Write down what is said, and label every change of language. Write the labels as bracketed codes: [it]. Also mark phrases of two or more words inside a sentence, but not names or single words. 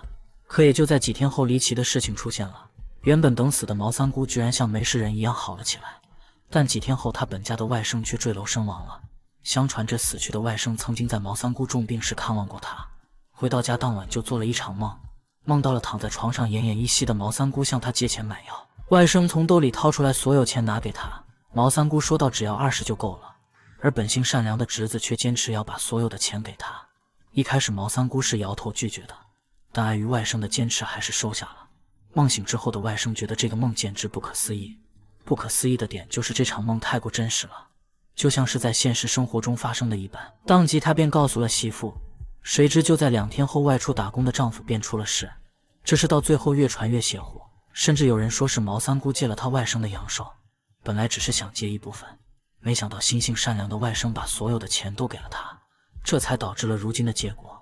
[zh] 可也就在幾天後，離奇的事情出現了。原本等死的毛三姑居然像沒事人一樣好了起來，但幾天後她本家的外甥卻墜樓身亡了。相傳這死去的外甥曾經在毛三姑重病時看望過她，回到家當晚就做了一場夢，夢到了躺在床上奄奄一息的毛三姑向她借錢買藥，外甥從兜裡掏出來所有錢拿給她。毛三姑說道只要20就夠了，而本性善良的侄子卻堅持要把所有的錢給她。一開始毛三姑是搖頭拒絕的，但礙於外甥的堅持還是收下了。夢醒之後的外甥覺得這個夢簡直不可思議，不可思議的點就是這場夢太過真實了，就像是在現實生活中發生的一般。當即他便告訴了媳婦，誰知就在2天後，外出打工的丈夫便出了事。這事到最後越傳越邪乎，甚至有人說是毛三姑借了他外甥的陽壽，本來只是想借一部分，沒想到心性善良的外甥把所有的錢都給了他，這才導致了如今的結果。